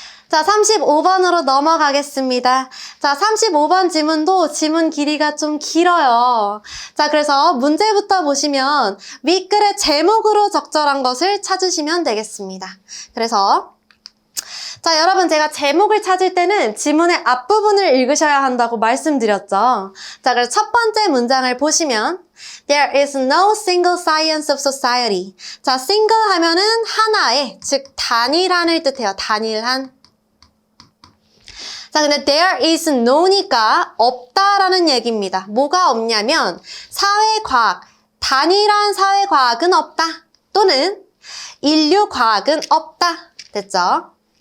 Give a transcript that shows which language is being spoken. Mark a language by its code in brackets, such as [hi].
[ko] 자, 35번으로 넘어가겠습니다. 자, 35번 지문도 지문 길이가 좀 길어요. 자, 그래서 문제부터 보시면 윗글의 제목으로 적절한 것을 찾으시면 되겠습니다. 그래서 자, 여러분 제가 제목을 찾을 때는 지문의 앞부분을 읽으셔야 한다고 말씀드렸죠. 자, 그래서 첫 번째 문장을 보시면 [en] There is no single science of society. [ko] 자, single 하면은 하나의, 즉 단일한을 뜻해요. 단일한. 자, 근데 there is no니까 없다라는 얘기입니다. 뭐가 없냐면 사회과학, 단일한 사회과학은 없다. 또는 인류과학은 없다. 됐죠?